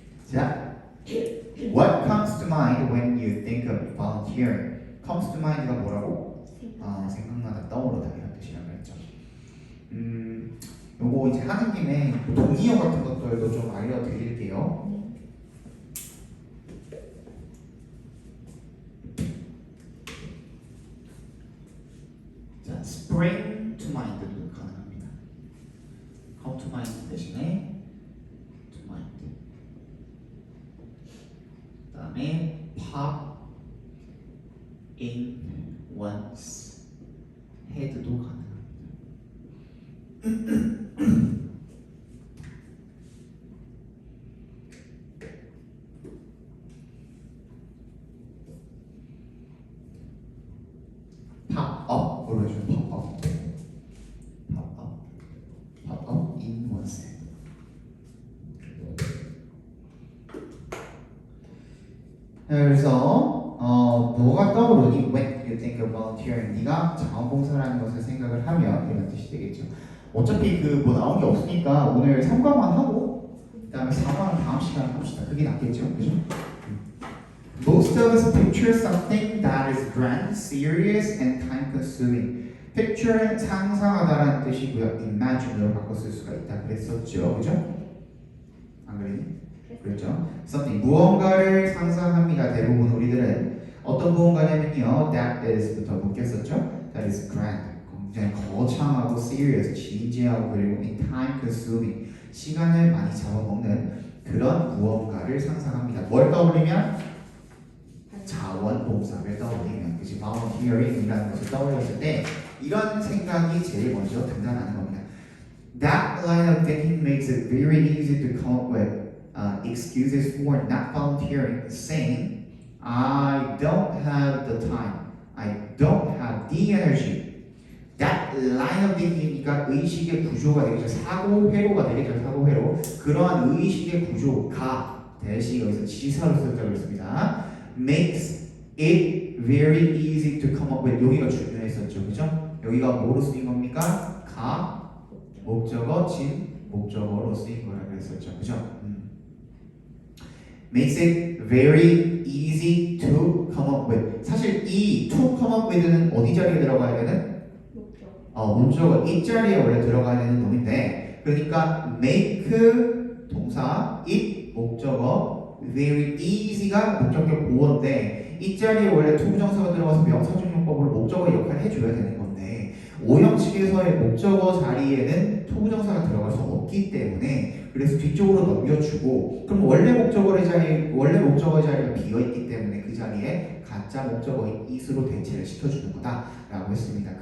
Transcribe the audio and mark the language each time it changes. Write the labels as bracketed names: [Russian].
[English] 자, what comes to mind when you think of volunteering? comes to mind [Korean] 가 뭐라고? 생각나다, 떠오르다 이런 뜻이라고 했죠. 요거 이제 하는 김에 동의어 같은 것들도 좀 알려드릴게요. 자, [English] spring to mind [Korean] 도 가능합니다. [English] come to mind [Korean] 대신에 to mind. 그다음에 [English] pop in one's head [Korean] 도 가능합니다. [English] pop up으로 해주면 pop up, pop up, pop up in one's head. [Korean] 그래서 뭐가 떠오르니? [English] When you think of volunteering, [Korean] 네가 자원봉사라는 것을 생각을 하면 이런 뜻이 되겠죠. 어차피 그 뭐 나온 게 없으니까 오늘 3과만 하고 그다음에 4과는 다음 시간에 합시다. 그게 낫겠죠, 그죠? [English] Most of us picture something that is grand, serious, and time-consuming. [Korean] Picture는 상상하다라는 뜻이고요. Imagine으로 바꿔 쓸 수가 있다 그랬었죠, 그죠? 안 그러니? 그렇죠. something 무언가를 상상합니다. 대부분 우리들은 어떤 무언가냐면요, that is부터 묶였었죠. [English] That is grand, [Korean] 굉장히 거창하고 serious, 진지하고 그리고 time consuming, 시간을 많이 잡아먹는 그런 무언가를 상상합니다. 뭘 떠올리면? 자원봉사를 떠올리면, 그치? volunteering이라는 것을 떠올렸을 때 이런 생각이 제일 먼저 등장하는 겁니다. [English] That line of thinking makes it very easy to come up with excuses for not volunteering, saying, I don't have the time, I don't have the energy. That line of thinking [Korean] 이니까 의식의 구조가 되겠죠. 사고 회로가 되겠죠. 사고 회로. 그러한 의식의 구조가 대신 여기서 지사로 썼다고 했습니다. [English] Makes it very easy to come up with. [Korean] 여기가 중요했었죠, 그죠? 여기가 뭐로 쓰인 겁니까? 가, 목적어, 진, 목적어로 쓰인 거라 그랬었죠, 그죠? [English] Makes it very easy to come up with. [Korean] 사실 이 to come up with는 어디 자리에 들어가야 되는? 목적어 이 자리에 원래 들어가야 되는 놈인데, 그러니까 make 동사, it 목적어, very easy가 목적격 보어인데 이 자리에 원래 투부정사가 들어가서 명사중용법으로 목적어 역할을 해줘야 되는 건데 오형식에서의 목적어 자리에는 투부정사가 들어갈 수 없기 때문에 그래서 뒤쪽으로 넘겨주고, 그럼 원래 목적어의 자리가 비어있기 때문에 그 자리에 가짜 목적어인 it으로 대체를 시켜주는 거다라고 했습니다.